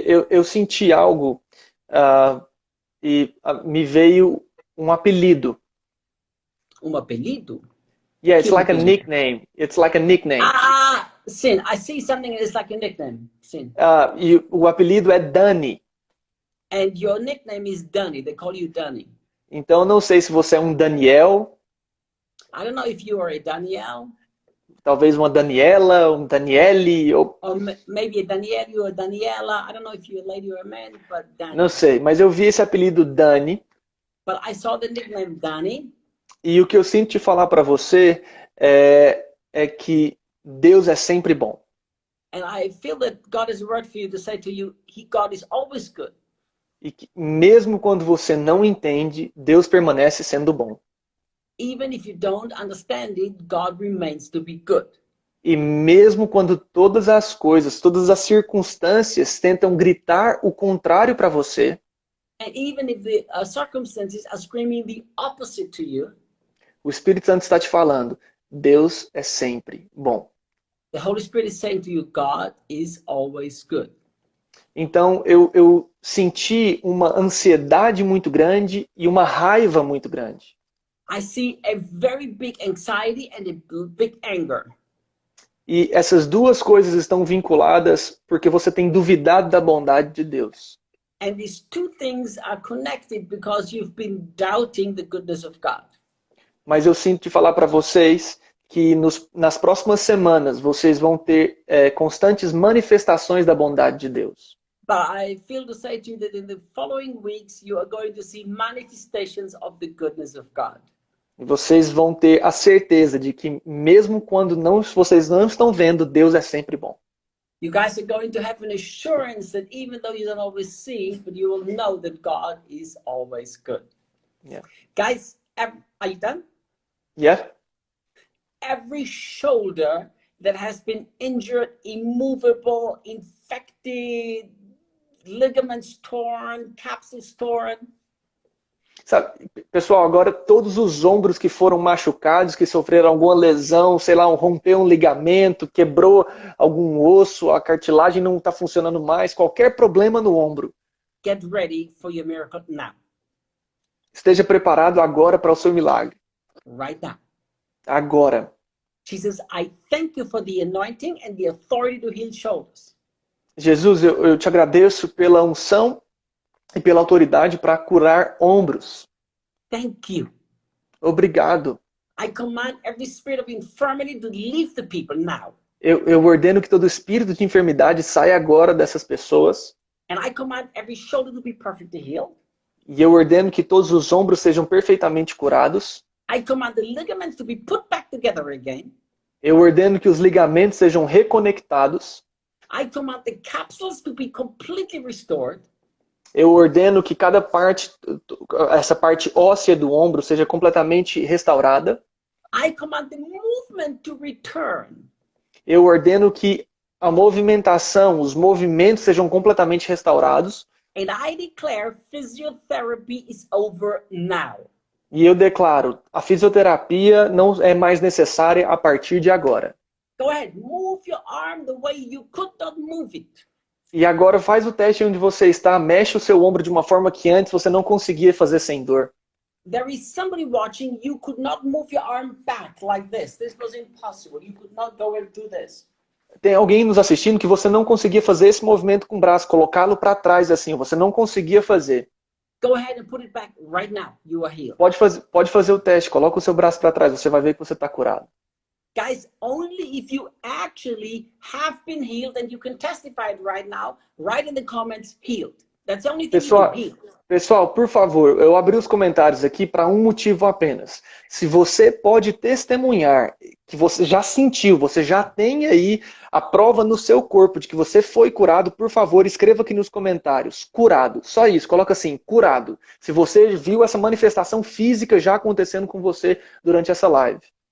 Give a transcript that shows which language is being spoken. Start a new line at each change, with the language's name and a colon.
Portuguese: Eu senti algo e me veio um apelido. Um apelido?
English: Yeah, it's like a nickname. It's like a nickname.
Portuguese: Sin.
English: I see something that is like a nickname.
Portuguese: Sin. E o apelido é Dani.
English: And your nickname is Dunny. They call you Dunny.
Portuguese: Então, eu não sei se você é um Daniel.
English: I don't know if you are a Danielle.
Portuguese: Talvez uma Daniela, um Daniele.
English: Or maybe a Danielle or a Daniela. I don't know if you're a lady or a man, but Danny.
Portuguese: Não sei, mas eu vi esse apelido Dani.
English: But I saw the nickname Danny.
Portuguese: E o que eu sinto te falar para você é que Deus é sempre bom.
English: And I feel that God has a word for you to say to you, God is always good.
Portuguese: E que mesmo quando você não entende, Deus permanece sendo bom.
English: Even if you don't understand it, God remains to be good.
Portuguese: E mesmo quando todas as coisas, todas as circunstâncias tentam gritar o contrário para você,
English: and even if the circumstances are screaming the opposite to you,
Portuguese: o Espírito Santo está te falando, Deus é sempre bom.
English: The Holy Spirit is saying to you, God is always good.
Portuguese: Então eu senti uma ansiedade muito grande e uma raiva muito grande.
English: I see a very big anxiety and a big anger.
Portuguese: E essas duas coisas estão vinculadas porque você tem duvidado da bondade de Deus.
English: And these two things are connected because you've been doubting the goodness of God.
Portuguese: Mas eu sinto de falar para vocês que nas próximas semanas vocês vão ter constantes manifestações da bondade de Deus.
English: But I feel to say to you that in the following weeks you are going to see manifestations of the goodness of God.
Portuguese: E vocês vão ter a certeza de que mesmo quando vocês não estão vendo, Deus é sempre bom.
English: You guys are going to have an assurance that even though you don't always see, but you will know that God is always good. Yeah. Guys, are you done? Yeah? Every shoulder that has been injured, immovable, infected, ligaments torn, capsules torn.
Portuguese: Sabe, pessoal, agora todos os ombros que foram machucados, que sofreram alguma lesão, sei lá, rompeu um ligamento, quebrou algum osso, a cartilagem não está funcionando mais, qualquer problema no ombro,
English: Get ready for your miracle now.
Portuguese: esteja preparado agora para o seu milagre.
English: Right now.
Portuguese: Agora.
English: Jesus, I thank you for the anointing and the authority to heal shoulders.
Portuguese: Jesus, eu te agradeço pela unção e pela autoridade para curar ombros.
English: Thank you.
Portuguese: Obrigado.
English: I command every spirit of infirmity to leave the people now.
Portuguese: Eu ordeno que todo espírito de enfermidade saia agora dessas pessoas.
English: And I command every shoulder to be perfectly healed.
Portuguese: E eu ordeno que todos os ombros sejam perfeitamente curados.
English: I command the ligaments to be put back together again.
Portuguese: Eu ordeno que os ligamentos sejam reconectados.
English: I command the capsules to be completely restored.
Portuguese: Eu ordeno que cada parte, essa parte óssea do ombro seja completamente restaurada.
English: I command the movement to return.
Portuguese: Eu ordeno que a movimentação, os movimentos sejam completamente restaurados.
English: And I declare physiotherapy is over now.
Portuguese: E eu declaro, a fisioterapia não é mais necessária a partir de agora.
English: Go ahead, move your arm the way you could not move it.
Portuguese: E agora faz o teste onde você está, mexe o seu ombro de uma forma que antes você não conseguia fazer sem dor.
English: There is somebody watching, you could not move your arm back like this. This was impossible. You could not go and do this.
Portuguese: Tem alguém nos assistindo que você não conseguia fazer esse movimento com o braço, colocá-lo para trás assim, você não conseguia fazer.
English: Go ahead and put it back right now. You are healed.
Portuguese: Pode fazer o teste, coloca o seu braço para trás, você vai ver que você está curado.
English: Guys, only if you actually have been healed, and you can testify it right now, write in the comments, healed. That's the only thing you can heal.
Portuguese: Pessoal, por favor, eu abri os comentários aqui para um motivo apenas. Se você pode testemunhar que você já sentiu, você já tem aí a prova no seu corpo de que você foi curado, por favor, escreva aqui nos comentários, curado. Só isso, coloca assim, curado. Se você viu essa manifestação física já acontecendo com você durante essa live.